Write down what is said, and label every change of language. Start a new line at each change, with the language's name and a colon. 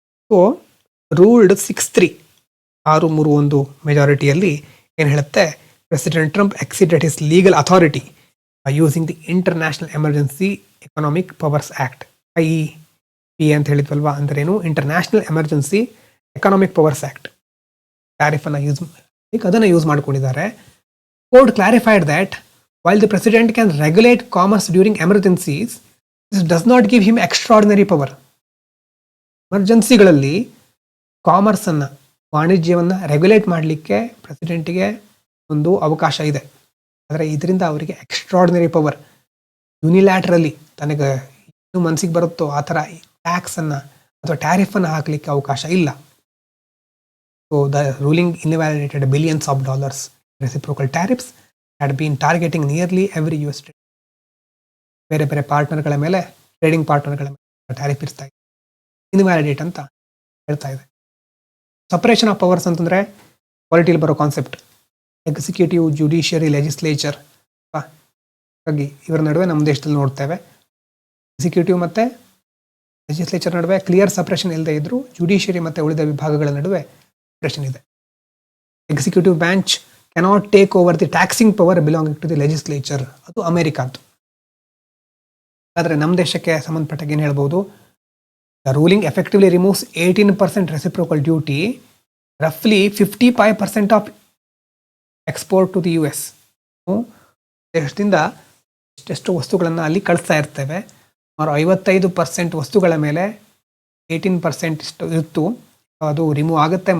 English: so ruled 6-3 6-3
Kannada: ಮೆಜಾರಿಟಿಯಲ್ಲಿ ಏನು ಹೇಳುತ್ತೆ?
English: president Trump exceeded his legal authority
Kannada: using the international emergency economic powers act, IEP ಅಂತ ಹೇಳಿದ್ವಲ್ವಾ, ಅಂದ್ರೇನು international emergency economic powers act ಟ್ಯಾರಿಫನ್ನು ಅದನ್ನು use ಮಾಡ್ಕೊಂಡಿದ್ದಾರೆ.
English: Court clarified that while the president can regulate commerce during emergencies, this does not give him extraordinary power.
Kannada: ಎಮರ್ಜೆನ್ಸಿಗಳಲ್ಲಿ ಕಾಮರ್ಸನ್ನು, ವಾಣಿಜ್ಯವನ್ನು regulate ಮಾಡಲಿಕ್ಕೆ ಪ್ರೆಸಿಡೆಂಟಿಗೆ ಒಂದು ಅವಕಾಶ ಇದೆ. ಆದರೆ ಇದರಿಂದ ಅವರಿಗೆ ಎಕ್ಸ್ಟ್ರಾರ್ಡಿನರಿ ಪವರ್, ಯುನಿಲ್ಯಾಟ್ರಲಿ ತನಗೆ ಏನು ಮನಸ್ಸಿಗೆ ಬರುತ್ತೋ ಆ ಥರ ಟ್ಯಾಕ್ಸನ್ನು ಅಥವಾ ಟ್ಯಾರಿಫನ್ನು ಹಾಕಲಿಕ್ಕೆ ಅವಕಾಶ ಇಲ್ಲ.
English: So the ruling invalidated billions of dollars reciprocal tariffs had been targeting nearly every US state.
Kannada: ಬೇರೆ ಬೇರೆ ಪಾರ್ಟ್ನರ್ಗಳ ಮೇಲೆ, ಟ್ರೇಡಿಂಗ್ ಪಾರ್ಟ್ನರ್ಗಳ ಮೇಲೆ ಟ್ಯಾರಿಫ್ ಇರ್ತಾ ಇದೆ, ಇನ್ವ್ಯಾಲಿಡೇಟ್ ಅಂತ ಹೇಳ್ತಾ ಇದೆ. ಸಪ್ರೇಷನ್ ಆಫ್ ಪವರ್ಸ್ ಅಂತಂದರೆ ಪಾಲಿಟಿಯಲ್ಲಿ ಬರೋ ಕಾನ್ಸೆಪ್ಟ್, ಎಕ್ಸಿಕ್ಯೂಟಿವ್, ಜುಡಿಷಿಯರಿ, ಲೆಜಿಸ್ಲೇಚರ್. ಹಾಗಾಗಿ ಇವರ ನಡುವೆ ನಮ್ಮ ದೇಶದಲ್ಲಿ ನೋಡ್ತೇವೆ, ಎಕ್ಸಿಕ್ಯೂಟಿವ್ ಮತ್ತು ಲೆಜಿಸ್ಲೇಚರ್ ನಡುವೆ ಕ್ಲಿಯರ್ ಸಪ್ರೇಷನ್ ಇಲ್ಲದೆ ಇದ್ದರೂ ಜುಡಿಷಿಯರಿ ಮತ್ತು ಉಳಿದ ವಿಭಾಗಗಳ ನಡುವೆ ಸಪ್ರೇಷನ್ ಇದೆ.
English: Executive branch cannot take over the taxing power belonging to the legislature.
Kannada: ಅದು ಅಮೆರಿಕಾದ್ದು. ಆದರೆ ನಮ್ಮ ದೇಶಕ್ಕೆ ಸಂಬಂಧಪಟ್ಟಾಗ ಏನು ಹೇಳ್ಬೋದು,
English: The ruling effectively removes 18% reciprocal duty, ರಫ್ಲಿ 55% of export to the US.
Kannada: ದೇಶದಿಂದ ಎಷ್ಟೆಷ್ಟು ವಸ್ತುಗಳನ್ನು ಅಲ್ಲಿ ಕಳಿಸ್ತಾ ಇರ್ತೇವೆ, ಸುಮಾರು 55% ವಸ್ತುಗಳ ಮೇಲೆ 18% ಇಷ್ಟು ಇತ್ತು, ಅದು ರಿಮೂವ್ ಆಗುತ್ತೆ.